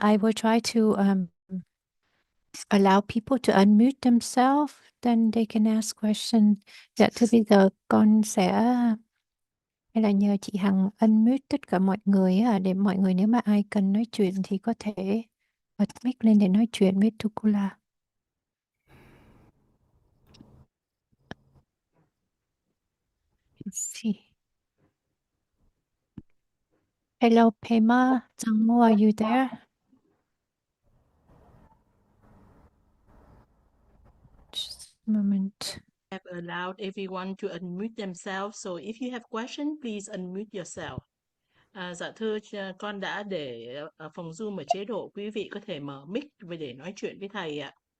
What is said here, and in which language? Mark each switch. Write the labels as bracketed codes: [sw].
[en] I will try to allow people to unmute themselves, then they can ask question. [vi] Dạ thưa bây giờ con sẽ hay là nhờ chị Hằng unmute tất cả mọi người để mọi người nếu mà ai cần nói chuyện thì có thể bật mic lên để nói chuyện với Tukula. [en] Let's see. Hello, Pema. Zhangmo, are you there? Just a moment. Have allowed everyone to unmute themselves. So if you have question, please unmute yourself. [vi] Dạ thưa, con đã để phòng Zoom ở chế độ quý vị có thể mở mic để nói chuyện với thầy ạ.